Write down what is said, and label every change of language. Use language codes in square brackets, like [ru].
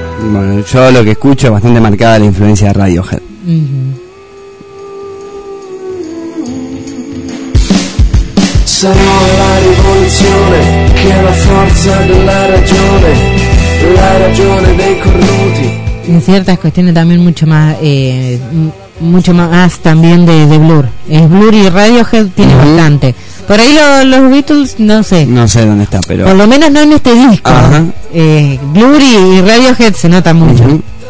[es] Bueno, yo lo que escucho es bastante marcada la influencia de Radiohead. [it] Sarò la rivoluzione che è la forza della ragione, la ragione dei cornuti. [es] En ciertas cuestiones también mucho más también de Blur. Es Blur y Radiohead tiene bastante. Por ahí los Beatles, no sé. No sé dónde está, pero... Por lo menos no en este disco. Blur y Radiohead se nota mucho.